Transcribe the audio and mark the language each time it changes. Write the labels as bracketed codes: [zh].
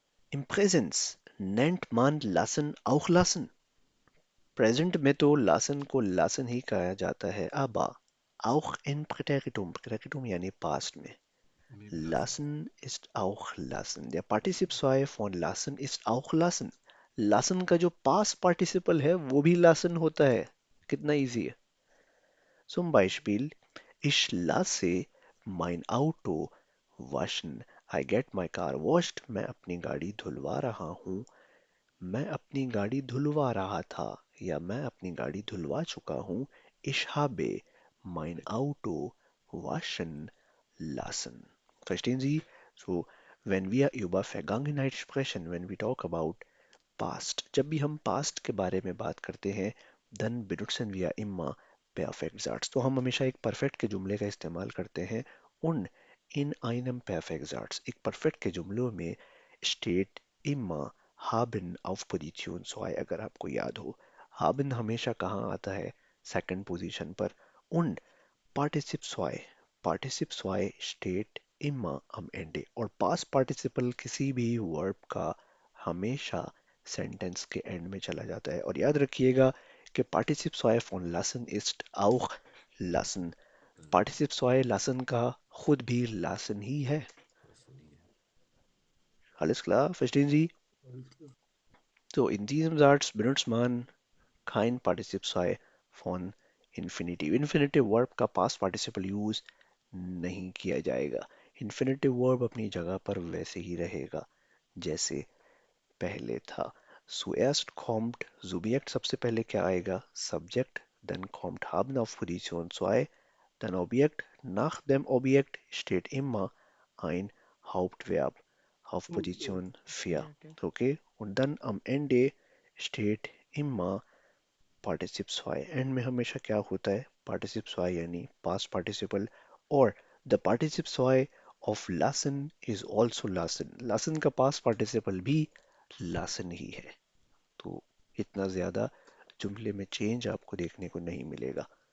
[de] Im Präsens nennt man lassen auch lassen. [hi] Present में तो Larsen को लासन ही कहा जाता है, [de] aber auch in Präteritum, Präteritum [hi] यानी पास्ट में [de] Mit dem lassen. lassen ist auch lassen. Der Partizip 2 von lassen ist auch lassen. [hi] lassen का जो पास्ट पार्टिसिपल है वो भी lassen होता है। कितना इजी है। [de] Zum Beispiel ich lasse mein Auto waschen. [en] I get my car washed. [hi] मैं अपनी गाड़ी धुलवा रहा हूँ। मैं अपनी गाड़ी धुलवा रहा था या मैं अपनी गाड़ी धुलवा चुका हूँ। [de] Ich habe mein Auto waschen lassen. Verstehen Sie? So, wenn wir über Vergangenheit sprechen, [en] when we talk about past, [hi] जब भी हम past के बारे में बात करते हैं, [en] then [de] benutzen wir immer Perfektsatz. [hi] तो हम हमेशा एक perfect के जुमले का इस्तेमाल करते हैं। उन [de] in einem Perfektsatz, [hi] एक perfect के जुमलों में [de] steht immer haben auf Position 2, [hi] अगर आपको याद हो। haben हमेशा कहाँ आता है? सेकंड पोजीशन पर। [de] und Partizip 2, Partizip 2 steht immer am Ende, [hi] और past participle किसी भी verb का हमेशा सेंटेंस के एंड में चला जाता है। और याद रखिएगा कि [de] Partizip 2 von lassen ist auch lassen। [hi] Partizip 2 lassen का खुद भी lassen ही है। [de] Lassen hier. Alles klar, verstehen Sie? Alles klar. So, in diesem Satz benutzt man kein Partizip 2 von Infinitive। [hi] Infinitive Verb का Past Participle यूज नहीं किया जाएगा। Infinitive Verb अपनी जगह पर वैसे ही रहेगा जैसे पहले था। Zuerst kommt Subjekt, सबसे पहले क्या आएगा? [de] Subject, dann kommt haben auf Position 2, dann Objekt. Nach dem Objekt steht immer ein Hauptverb auf Position 4. Infinitive। [en] Okay? [de] Und dann am Ende steht immer Partizip 2। [hi] And में हमेशा क्या होता है? Partizip 2 यानी past participle, और [en] the participe 2 of lassen is also lassen। [hi] lassen का past participle भी lassen ही है। तो इतना ज्यादा जुमले में चेंज आपको देखने को नहीं मिलेगा।